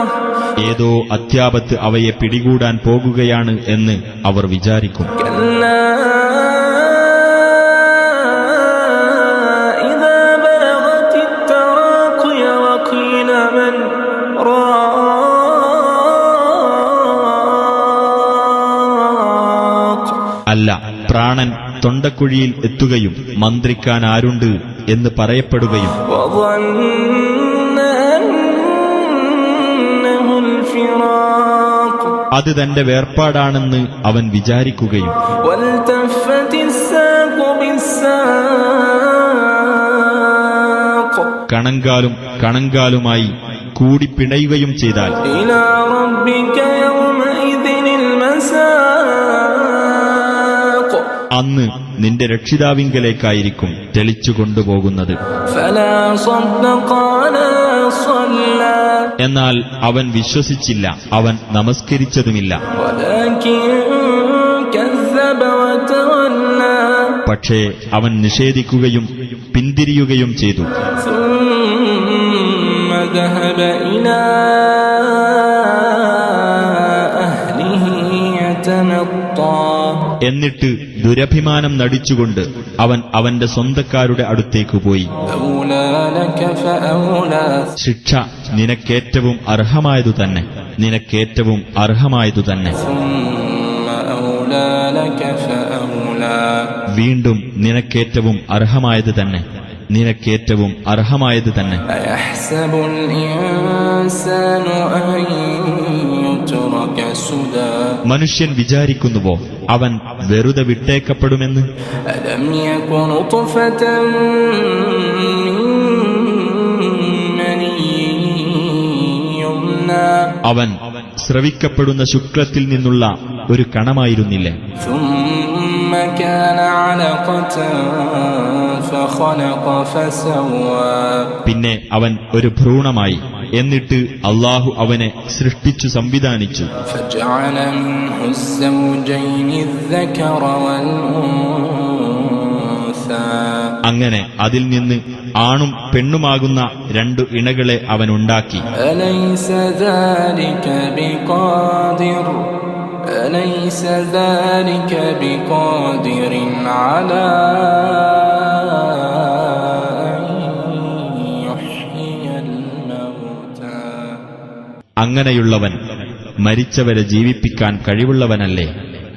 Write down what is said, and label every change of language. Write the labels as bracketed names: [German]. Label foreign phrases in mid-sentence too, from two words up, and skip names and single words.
[Malayalam] ഏതോ അത്യാപത്ത് അവയെ പിടികൂടാൻ പോകുകയാണ് എന്ന് അവർ വിചാരിക്കും. [Arabic] كلا إذا بلغت التراقي وقيل من راق. [Malayalam] അല്ല, പ്രാണൻ തൊണ്ടക്കുഴിയിൽ എത്തുകയും മന്ത്രിക്കാൻ ആരുണ്ട് എന്ന് പറയപ്പെടുകയും [Arabic] وظن أنه الفراق. [Malayalam] അത് തന്റെ വേർപാടാണെന്ന് അവൻ വിചാരിക്കുകയും [Arabic] والتفت الساق بالساق. [Malayalam] കണങ്കാലും കണങ്കാലുമായി കൂടി പിണയുകയും ചെയ്താൽ [Arabic] إلى ربك يومئذ المساق. [Malayalam] അന്ന് നിന്റെ രക്ഷിതാവിങ്കലേക്കായിരിക്കും തെളിച്ചു കൊണ്ടുപോകുന്നത്. [Arabic] فلا صدق ولا صلى [Malayalam] എന്നാൽ അവൻ വിശ്വസിച്ചില്ല, അവൻ നമസ്കരിച്ചതുമില്ല. [Arabic] ولكن كذب وتولى [Malayalam] പക്ഷേ അവൻ നിഷേധിക്കുകയും പിന്തിരിയുകയും ചെയ്തു. [Arabic] ثم ذهب إلى أهله يتمطى [Malayalam] എന്നിട്ട് ദുരഭിമാനം നടിച്ചുകൊണ്ട് അവൻ അവന്റെ സ്വന്തക്കാരുടെ അടുത്തേക്ക് പോയി. [Arabic] أولى لك فأولى [Malayalam] ശിക്ഷ നിനക്കേറ്റവും അർഹമായതു തന്നെ, നിനക്കേറ്റവും അർഹമായതു തന്നെ. [Arabic] ثم أولى لك فأولى [Malayalam] വീണ്ടും നിനക്കേറ്റവും അർഹമായത് തന്നെ, നിനക്കേറ്റവും അർഹമായത് തന്നെ. [Arabic] أيحسب الإنسان أن يترك سدى [Malayalam] മനുഷ്യൻ വിചാരിക്കുന്നുവോ അവൻ വെറുതെ വിട്ടേക്കപ്പെടുമെന്ന്? [Arabic] ألم يك نطفة من مني يمنى [Malayalam] അവൻ സ്രവിക്കപ്പെടുന്ന ശുക്ലത്തിൽ നിന്നുള്ള ഒരു കണമായിരുന്നില്ലേ? [Arabic] ثم كان علقة فخلق فسوى [Malayalam] പിന്നെ അവൻ ഒരു ഭ്രൂണമായി, എന്നിട്ട് അള്ളാഹു അവനെ സൃഷ്ടിച്ചു സംവിധാനിച്ചു. [Arabic] فجعل منه الزوجين الذكر والأنثى [Malayalam] അങ്ങനെ അതിൽ നിന്ന് ആണും പെണ്ണുമാകുന്ന രണ്ടു ഇണകളെ അവൻ ഉണ്ടാക്കി. [Arabic] أليس ذلك بقادر أليس ذلك بقادر على أن يحيي الموتى [Malayalam] അങ്ങനെയുള്ളവൻ മരിച്ചവരെ ജീവിപ്പിക്കാൻ കഴിവുള്ളവനല്ലേ?